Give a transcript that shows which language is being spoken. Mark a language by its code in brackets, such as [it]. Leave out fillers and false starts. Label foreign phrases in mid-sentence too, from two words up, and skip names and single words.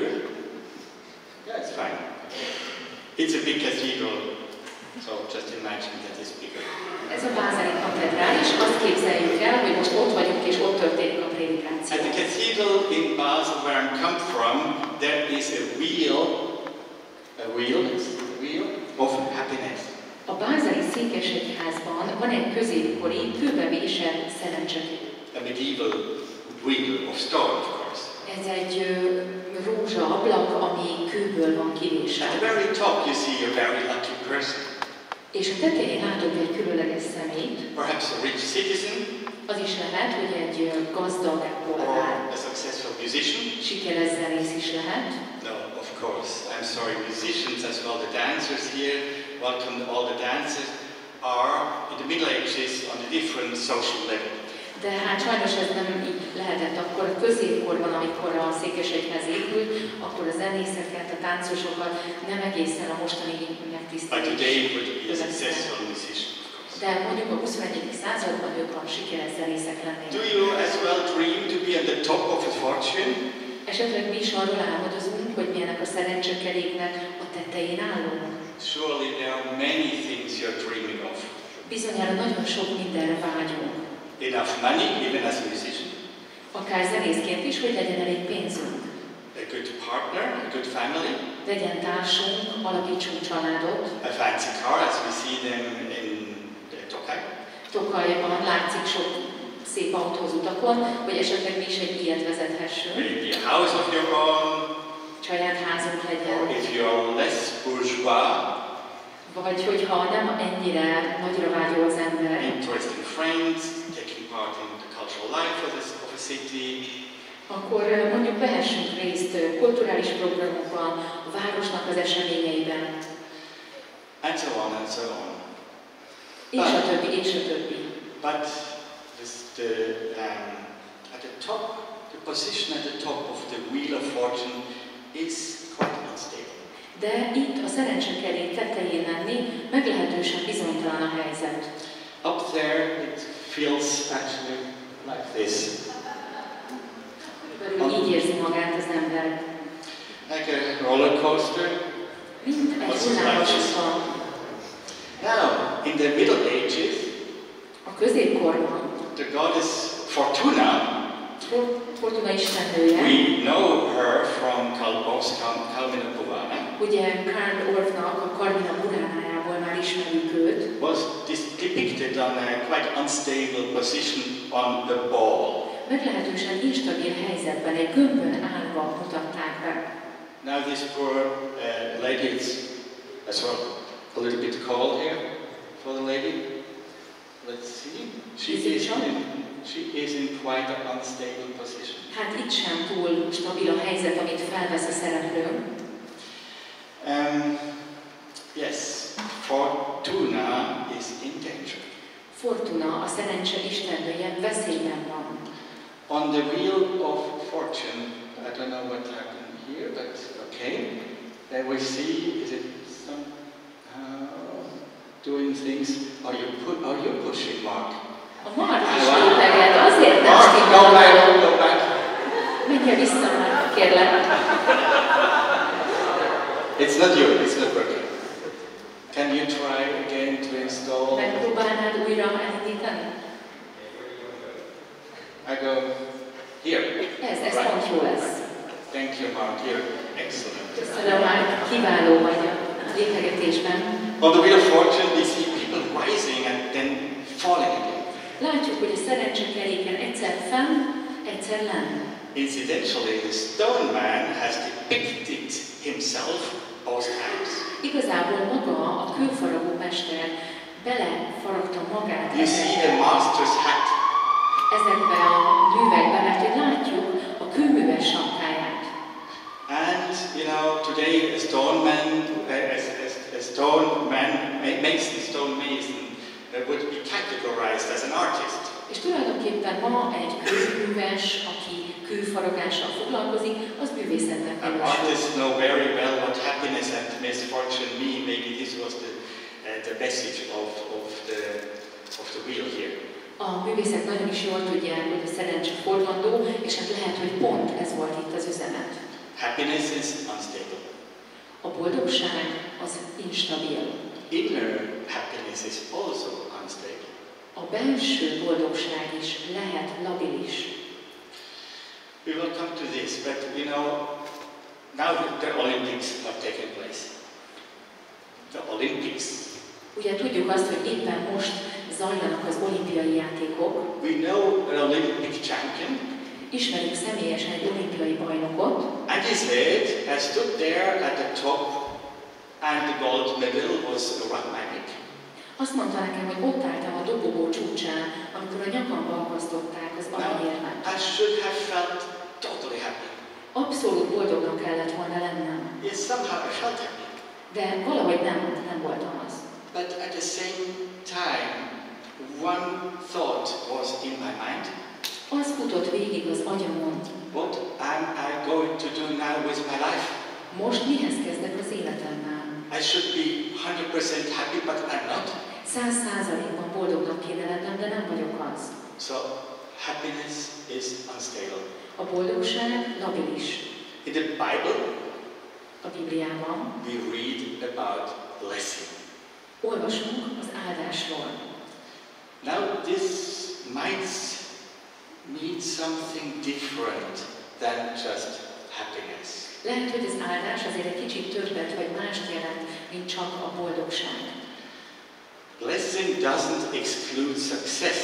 [en] Yeah, it's fine. It's a big cathedral, so just imagine that it's bigger. [hu] Ez a bázeli katedrális, azt képzeljük el, hogy most ott vagyunk és ott történik a prédikáció. [en] At the cathedral in Basel, where I come from, there is a wheel of happiness. [hu] A bázeli székesegyházban van egy középkori, kőbe vésett szerencsekép. [en] A medieval wheel of stone, of course. [hu] Ez egy rózsa ablak, ami kőből van [en] At [hu] kivéselt. [en] the very top, you see a very lucky person. [hu] És a tetején látok egy különleges személyt. [en] Perhaps a rich citizen, [hu] Az is lehet, hogy egy gazdag polgár, [en] or a successful musician. [hu] sikeres zenész is lehet. [en] No, of course. I'm sorry, musicians as well, the dancers here, welcome all the dancers, are in the Middle Ages on a different social level. [hu] De hát sajnos ez nem így lehetett. Akkor a középkorban, amikor a székesegyház épült, akkor a zenészeket, a táncosokat nem egészen a mostani [en] But [hu] megtisztelés. [en] today it would be a successful musician, of course. [hu] De mondjuk a 21. században ők a sikeres zenészek lennének. [en] Do you as well dream to be at the top of a fortune? [hu] Esetleg mi is arról álmodozunk, hogy milyenek a szerencsekeréknek a tetején állunk. [en] Surely there are many things you're dreaming of. [hu] Bizonyára nagyon sok mindenre vágyunk. [en] Enough money, even as a musician. [hu] Akár zenészként is, hogy legyen elég pénzünk. [en] A good partner, a good family. [hu] Legyen társunk, alapítsunk családot. [en] A fancy car, as we see them in Tokaj. [hu] Tokajban látszik sok szép autóz utakon, hogy esetleg mi is egy ilyet vezethessünk. [en] Maybe a house of your own. [hu] Saját házunk [en] Or [hu] legyen. [en] if you're less bourgeois, [hu] Vagy hogyha nem ennyire nagyra vágyó az ember, [en] interesting friends, taking part in the cultural life of a city. [hu] akkor mondjuk vehessünk részt kulturális programokban, a városnak az eseményeiben, [en] And so on and so on. [hu] és a többi, és a többi. [en] But at the top, the position at the top of the wheel of fortune is quite unstable. [hu] De itt a szerencsekerék tetején lenni meglehetősen bizonytalan a helyzet. [en] Up there, it feels actually like this. [hu] Körülbelül így érzi magát az ember. [en] Like a roller coaster. [hu] Mint egy hullámvasuta. [en] Now, in the Middle Ages, [hu] A középkorban [en] the goddess Fortuna [hu] Fortuna istennője. [en] We know her from Carmina Burana. [hu] Ugye Karl Orffnak a Carmina Buránájából már ismerjük őt. [en] Was depicted on a quite unstable position on the ball. Meglehetősen instabil helyzetben, egy gömbön állva mutatták be. Now this poor lady is as well a little bit cold here for the lady. Let's see. She is in quite an unstable position. [hu] Hát itt sem túl stabil a helyzet, amit felvesz a szereplő. [en] Yes, Fortuna is in danger. [hu] Fortuna, a szerencse istennője veszélyben van. [en] On the wheel of fortune, I don't know what happened here, but okay. There we see, is it somehow doing things? Are you pushing, Mark? [hu] A Mark is lépeget, azért nem stimmel. [en] Mark, go back. [hu] Menjél vissza már, kérlek. [en] It's not you, it's not working. Can you try again to install? [hu] Megpróbálnád újra elindítani? [en] I go here. [hu] Ez pont jó lesz. [en] Thank you, Mark. You're excellent. [hu] Köszönöm, már kiváló vagy a lépegetésben. [en] On the wheel of fortune, we see people rising and then falling again. [hu] Látjuk, hogy a szerencsekeréken egyszer fenn, egyszer lenn. [en] Incidentally, the stone man has depicted himself both times. [hu] Igazából maga a kőfaragó mester belefaragta magát. [en] You see the master's hat. [hu] Ezekbe a művekben, mert hogy látjuk a kőműves sapkáját. [en] And you know, today a stone man makes the stone mason would be categorized as an artist. [hu] És tulajdonképpen ma egy kőműves, aki kőfaragással foglalkozik, az művészetnek minősül. [en] Artists know very well what happiness and misfortune mean. Maybe this was the message of the wheel here. [hu] A művészek nagyon is jól tudják, hogy a szerencse fordlandó, és hát lehet, hogy pont ez volt itt az üzenet. [en] Happiness is unstable. [hu] A boldogság az instabil. [en] Inner happiness is also unstable. [hu] A belső boldogság is lehet labilis. [en] We will come to this, but you know, now the Olympics have taken place. The Olympics. [hu] Ugye tudjuk azt, hogy éppen most zajlanak az olimpiai játékok. [en] We know an Olympic champion. [hu] Ismerjük személyesen egy olimpiai bajnokot. [en] And his head has stood there at the top, and the gold medal was around my neck. [hu] Azt mondta nekem, hogy ott álltam a dobogó csúcsán, amikor a nyakamba akasztották az aranyérmet. [en] I should have felt totally happy. [hu] Abszolút boldognak kellett volna lennem. [en] Yes, somehow I felt happy. [hu] De valahogy nem voltam az. [en] But at the same time, one thought was in my mind. [hu] Az futott végig az agyamon. [en] What am I going to do now with my life? [hu] Most mihez kezdek az életemmel? [en] I should be 100% happy, but I'm not. [hu] 100%-ban boldognak kéne lennem, de nem vagyok az. [en] So, happiness is unstable. [hu] A boldogság labilis. [en] In the Bible, [hu] a Bibliában [en] we read about blessing. [hu] Olvasunk az áldásról. [en] Now, this might mean something different than just happiness. [hu] Lehet, hogy az áldás azért egy kicsit többet vagy mást jelent, mint csak a boldogság. [en] Blessing doesn't exclude success.